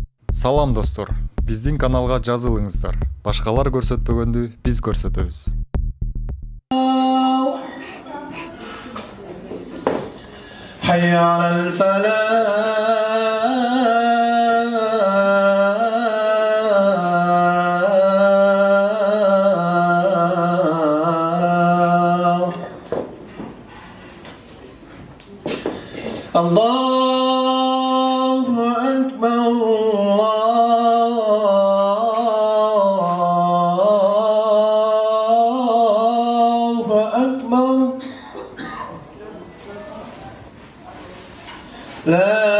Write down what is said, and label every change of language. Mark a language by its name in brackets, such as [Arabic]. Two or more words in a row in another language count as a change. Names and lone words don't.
[Kyrgyz] Салам достор, биздин каналга жазылыңыздар. Башкалар көрсөтпөгөндү биз көрсөтөбүз. [Arabic] حي على الفلاح الله أكبر الله أكبر لا